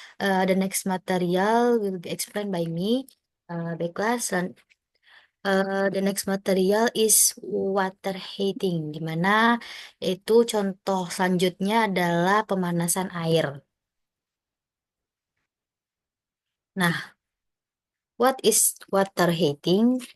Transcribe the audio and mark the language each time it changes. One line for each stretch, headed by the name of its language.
English: The next material will be explained by me.
Indonesian: Baiklah,
English: the next material is water heating,
Indonesian: di mana itu contoh selanjutnya adalah pemanasan air. Nah,
English: what is water heating?